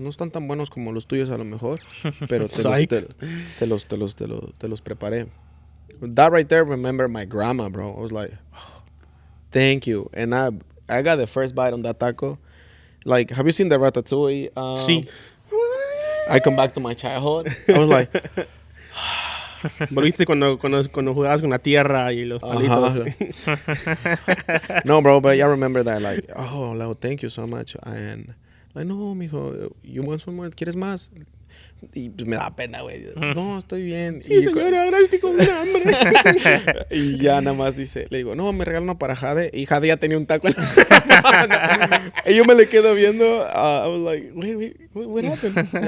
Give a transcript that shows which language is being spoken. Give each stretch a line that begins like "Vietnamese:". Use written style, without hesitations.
Spanish: No están tan buenos como los tuyos a lo mejor, pero te los preparé.
English: That right there, remember my grandma, bro. I was like, oh, thank you. And I got the first bite on that taco. Like, have you seen the ratatouille?
Spanish: Sí.
English: I come back to my childhood. I was like,
Spanish: ¿Volviste cuando jugabas con la tierra y los palitos?
English: No, bro, but I remember that. Like, oh, Leo, thank you so much. And like, no, mijo, you want some more?
Spanish: ¿Quieres más? Y pues me da pena, güey. No, estoy bien. Sí, señora, ahora estoy con hambre. Y ya nada más dice, le digo, no, me regala uno para Jade. Y Jade ya tenía un taco en la mano. Y yo me le quedo viendo.
English: I was like, wait, what happened?